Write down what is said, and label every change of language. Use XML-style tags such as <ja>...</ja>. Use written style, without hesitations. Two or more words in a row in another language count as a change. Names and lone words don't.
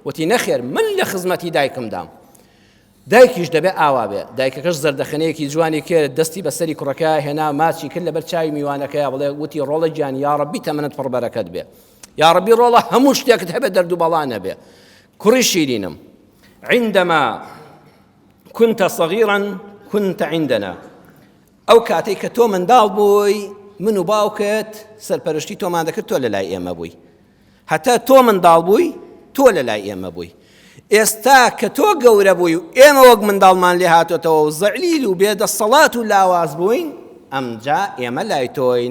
<ckb>وتی نەخێر من لە خزمەتی دایکمدام. دایکیش دەبێ ئاوا بێ، دایکەکەش زەردەخەنەیەکی جوانی کرد، دەستی بەسەری کوڕەکە هێنا ماچی کرد لەبەر چاوی میوانەکەی بڵێ وتی ڕۆڵە گیان</ckb> <ar>یا ڕەبی</ar> <ckb>تەمەنت پڕ بەرەکەت بێ،</ckb> <ar>یا ڕەبی</ar> <ckb>ڕۆڵە هەموو شتێکت هەبێت دەرد و بەڵا نەبێ. کوڕی شیرینم</ckb> <ar>عندما كنت صغيرا كنت عندنا،</ar> <ckb>ئەو کاتێک کە تۆ منداڵ بووی من و باوکت سەرپەرشتی تۆمان دەکرد تۆ لە لای ئێمە بووی، هەتا تۆ منداڵ بووی تۆ لە لای ئێمە بووی. ئێستا کە تۆ گەورە بووی و ئێمە وەک منداڵمان لێ هاتۆتەوە و زەعلیل و بێدەسەڵات و لاواز بووین، ئەمجا ئێمە لای تۆین.</ckb>